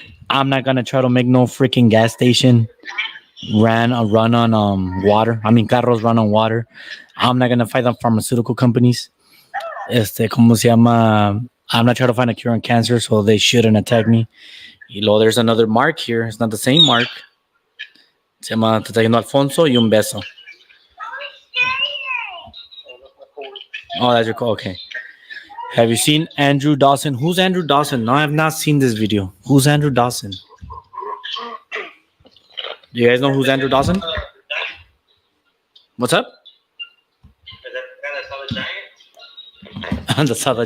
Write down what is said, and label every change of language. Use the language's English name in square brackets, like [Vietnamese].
[English] I'm not gonna try to make no freaking gas station run on water. I mean, carros run on water. I'm not gonna fight the pharmaceutical companies. [Spanish] ¿Cómo se llama? [English] I'm not trying to find a cure on cancer, so they shouldn't attack me. [Spanish] Y luego [English] there's another mark here. It's not the same mark. [Spanish] Se llama Te está yendo Alfonso y un beso. [English] Oh, that's your call. Okay. Have you seen Andrew Dawson? Who's Andrew Dawson? No, I have not seen this video. Who's Andrew Dawson? Do you guys know who's Andrew Dawson? What's up? Is that the guy that saw the giant?